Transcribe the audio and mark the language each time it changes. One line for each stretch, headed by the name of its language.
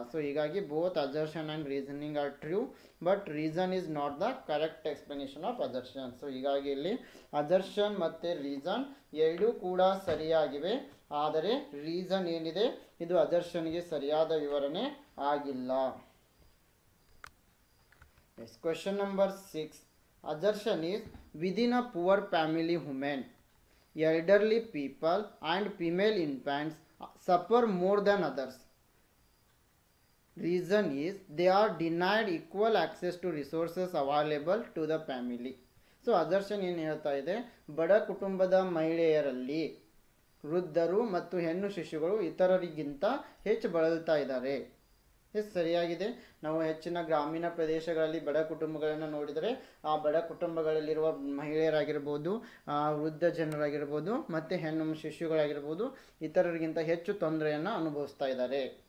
Kannada: So ಹೀಗಾಗಿ
English: Both assertion and reasoning are true, but reason is not the correct explanation of assertion.
Kannada: So ಹೀಗಾಗಿ ಇಲ್ಲಿ assertion ಮತ್ತು reason ಎರಡೂ ಕೂಡ ಸರಿಯಾಗಿವೆ. ಆದರೆ ರೀಸನ್ ಏನಿದೆ, ಇದು ಅಜರ್ಷನ್ಗೆ ಸರಿಯಾದ ವಿವರಣೆ ಆಗಿಲ್ಲ.
English: Question number 6. Assertion is within a poor family women, elderly people and female infants suffer more than others. Reason is they are denied equal access to resources available to the family.
Kannada: So assertion ಏನು ಹೇಳ್ತಾ ಇದೆ, ಬಡ ಕುಟುಂಬದ ಮಹಿಳೆಯರಲ್ಲಿ ವೃದ್ಧರು ಮತ್ತು ಹೆಣ್ಣು ಶಿಶುಗಳು ಇತರರಿಗಿಂತ ಹೆಚ್ಚು ಬಳಲ್ತಾ ಇದ್ದಾರೆ. ಎಸ್, ಸರಿಯಾಗಿದೆ. ನಾವು ಹೆಚ್ಚಿನ ಗ್ರಾಮೀಣ ಪ್ರದೇಶಗಳಲ್ಲಿ ಬಡ ಕುಟುಂಬಗಳನ್ನು ನೋಡಿದರೆ ಆ ಬಡ ಕುಟುಂಬಗಳಲ್ಲಿರುವ ಮಹಿಳೆಯರಾಗಿರ್ಬೋದು, ವೃದ್ಧ ಜನರಾಗಿರ್ಬೋದು ಮತ್ತು ಹೆಣ್ಣು ಶಿಶುಗಳಾಗಿರ್ಬೋದು ಇತರರಿಗಿಂತ ಹೆಚ್ಚು ತೊಂದರೆಯನ್ನು ಅನುಭವಿಸ್ತಾ ಇದ್ದಾರೆ.